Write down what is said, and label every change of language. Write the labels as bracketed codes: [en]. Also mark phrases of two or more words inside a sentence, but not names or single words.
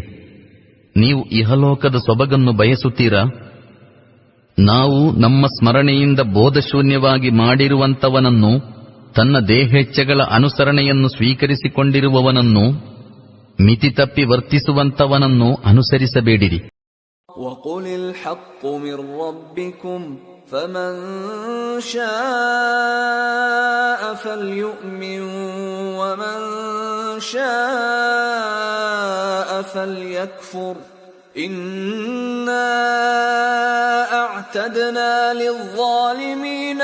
[kn] ನೀವು ಇಹಲೋಕದ ಸೊಬಗನ್ನು ಬಯಸುತ್ತೀರಾ? ನಾವು ನಮ್ಮ ಸ್ಮರಣೆಯಿಂದ ಬೋಧಶೂನ್ಯವಾಗಿ ಮಾಡಿರುವಂತವನನ್ನು, ತನ್ನ ದೇಹೇಚ್ಛೆಗಳ ಅನುಸರಣೆಯನ್ನು ಸ್ವೀಕರಿಸಿಕೊಂಡಿರುವವನನ್ನು, ಮಿತಿ ತಪ್ಪಿ ವರ್ತಿಸುವಂತವನನ್ನು ಅನುಸರಿಸಬೇಡಿರಿ. [ar] وَقُلِ الْحَقُّ مِنْ رَبِّكُمْ فَمَنْ شَاءَ فَلْيُؤْمِنْ وَمَنْ شَاءَ فَلْيَكْفُرْ إِنَّا أَعْتَدْنَا لِلظَّالِمِينَ